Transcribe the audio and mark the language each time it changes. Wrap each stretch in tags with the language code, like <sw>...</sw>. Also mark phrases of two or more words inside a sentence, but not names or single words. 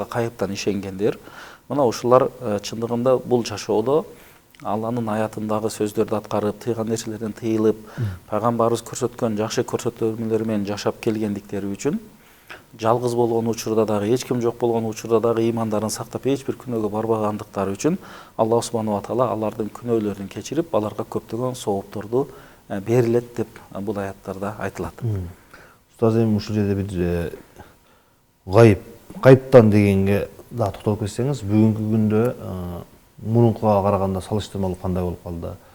<ky>кайыптан ишенгендер, мына ушулар чындыгында бул жашоодо Алланын аятындагы сөздөрдү аткарып, тыйган нерселерден тыйылып, пайгамбарыбыз көрсөткөн жакшы көрсөтмөлөр менен жашап келгендиктери үчүн жалгыз болгон учурда дагы, эч ким жок болгон учурда дагы ыймандарын сактап, эч бир күнөөгө барбагандыктары үчүн Аллах</ky> <ar>سبحانه وتعالى</ar> <ky>алардын күнөөлөрүн кечирип, аларга көптөгөн соопторду берилет деп бул аяттарда айтылат. Ustaz эми ушул жерде бир кайыптан дегенге да токтолуп кетсеңиз, бүгүнкү күндө мурункуга караганда салыштырмалуу кандай болуп калды?</ky>